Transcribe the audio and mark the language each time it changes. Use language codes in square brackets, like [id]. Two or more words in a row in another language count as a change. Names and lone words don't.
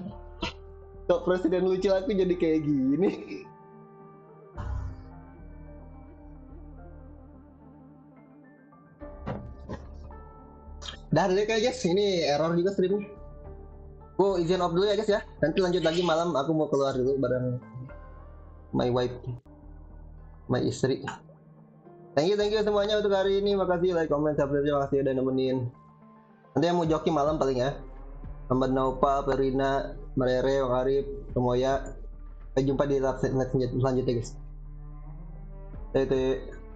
[id] Kok presiden lucu aku jadi kayak gini? Dah dulu guys, ini error juga streamnya. Gue izin off dulu ya guys ya. Nanti lanjut lagi malam. Aku mau keluar dulu bareng [en] my wife, [id] my istri. [en] Thank you [id] semuanya untuk hari ini. Makasih [en] like, comment, subscribe. [id] Makasih udah nemenin. Nanti yang mau joki malam paling ya. Muhammad Naufal, Perina, Marere, Bang Arif, semuanya. Sampai jumpa di live selanjutnya guys. Tete.